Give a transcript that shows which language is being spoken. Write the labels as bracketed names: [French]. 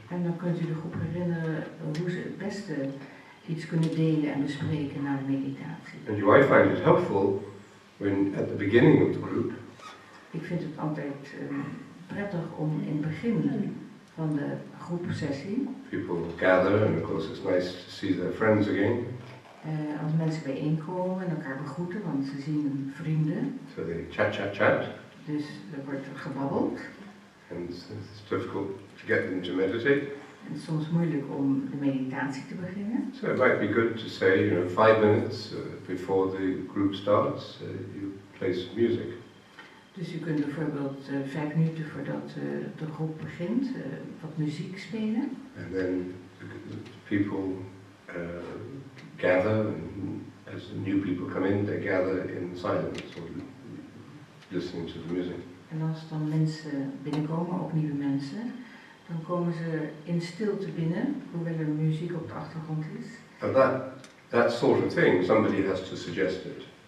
[Dutch] En dan kunt u de groep herinneren hoe ze het beste iets kunnen delen en bespreken na de meditatie. [English] And you might find it helpful when at the beginning of the group [Dutch] Ik vind het altijd prettig om in het begin van de groepsessie, [English] people gather, and of course it's nice to see their friends again. [Dutch] als mensen bijeenkomen en elkaar begroeten, want ze zien hun vrienden. [English] So they chat, [Dutch] Dus er wordt gebabbeld. [English] and it's difficult to get them to meditate. [Dutch] En het is soms moeilijk om de meditatie te beginnen. [English] So it might be good to say, 5 minutes before the group starts, you play some music. [Dutch] Dus u kunt bijvoorbeeld 5 minuten voordat de groep begint wat muziek spelen. [English] And then people gather, and as the new people come in, they gather in silence or listening to the music. [Dutch] En als dan mensen binnenkomen, ook nieuwe mensen, dan komen ze in stilte binnen, hoewel er muziek op de achtergrond is. [English] And that sort of thing, somebody has to suggest it.